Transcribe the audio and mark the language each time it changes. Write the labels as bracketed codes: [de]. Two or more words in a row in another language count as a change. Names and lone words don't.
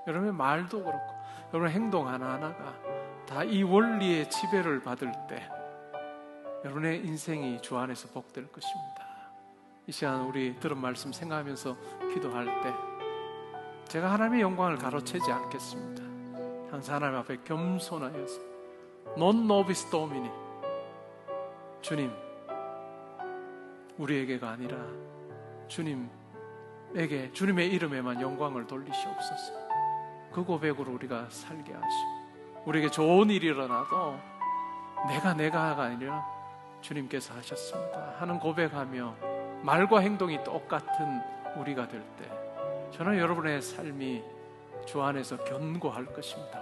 [ko] 여러분의 말도 그렇고 여러분의 행동 하나하나가 다 이 원리의 지배를 받을 때 여러분의 인생이 주 안에서 복될 것입니다. 이 시간 우리 들은 말씀 생각하면서 기도할 때 제가 하나님의 영광을 가로채지 않겠습니다. 항상 하나님 앞에 겸손하여서 [la] non nobis domini, [ko] 주님, 우리에게가 아니라 주님에게, 주님의 이름에만 영광을 돌리시옵소서. 그 고백으로 우리가 살게 하시고, 우리에게 좋은 일이 일어나도 내가가 아니라 주님께서 하셨습니다 하는 고백하며 말과 행동이 똑같은 우리가 될 때, 저는 여러분의 삶이 주 안에서 견고할 것입니다.